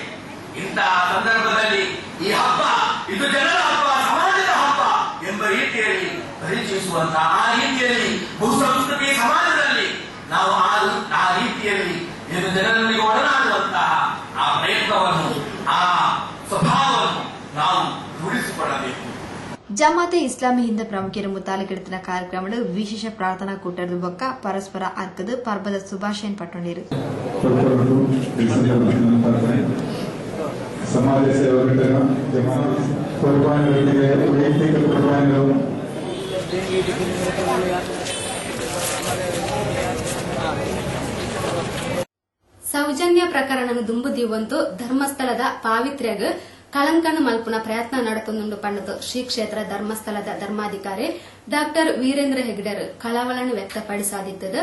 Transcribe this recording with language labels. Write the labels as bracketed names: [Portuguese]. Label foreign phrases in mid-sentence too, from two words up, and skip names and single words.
[Kannada] ಇಂತಹ ಸಂದರ್ಭದಲ್ಲಿ ಈ ಹಬ್ಬ ಇದು ಜನರ ಹಬ್ಬ, ಸಮಾಜದ ಹಬ್ಬ ಎಂಬ ರೀತಿಯಲ್ಲಿ ಪರಿಚಯಿಸುವಂತಹ, ಆ ರೀತಿಯಲ್ಲಿ ಬಹುಸಂಸ್ಕೃತಿ ಸಮಾಜದಲ್ಲಿ ನಾವು ಆ ರೀತಿಯಲ್ಲಿ ಇದು ಜನರೊಂದಿಗೆ ಒಡನಾಡುವಂತಹ ಆ ಪ್ರಯತ್ನವನ್ನು, ಆ ಸ್ವಭಾವವನ್ನು ನಾವು ರೂಢಿಸಿಕೊಳ್ಳಬೇಕು. [Tulu] ಜಮಾತೆ ಇಸ್ಲಾಮಿ ಹಿಂದ ಪ್ರಮುಖರು ಮುತಾಲಿಕೆಡುತ್ತಿನ ಕಾರ್ಯಕ್ರಮಗಳು ವಿಶೇಷ ಪ್ರಾರ್ಥನಾ ಕೂಟದ ಬೊಕ್ಕ ಪರಸ್ಪರ ಅರ್ಕದ ಪರ್ಬದ ಶುಭಾಶಯ ಪಟ್ಟೊಂಡಿರು. [Kannada] ಸಮಾಜ ಸೇವಕರ ಕುರ್ಬಾನಿಗಳಿಗೆ ವೈಯಕ್ತಿಕ ಕುರ್ಬಾನಿಗಳು [Tulu] ಸೌಜನ್ಯ ಪ್ರಕರಣನು ದುಂಬುದೀವಂತು ಧರ್ಮಸ್ಥಳದ ಪಾವಿತ್ರ್ಯಗ ಕಳಂಕನ ಮಲ್ಪುನ ಪ್ರಯತ್ನ ನಡೆತುಂಡು ಪಂಡದು ಶ್ರೀ ಕ್ಷೇತ್ರ ಧರ್ಮಸ್ಥಳದ ಧರ್ಮಾಧಿಕಾರಿ ಡಾಕ್ಟರ್ ವೀರೇಂದ್ರ ಹೆಗ್ಡೆರ್ ಕಳವಳನ್ನು ವ್ಯಕ್ತಪಡಿಸಾದಿದ್ದದು.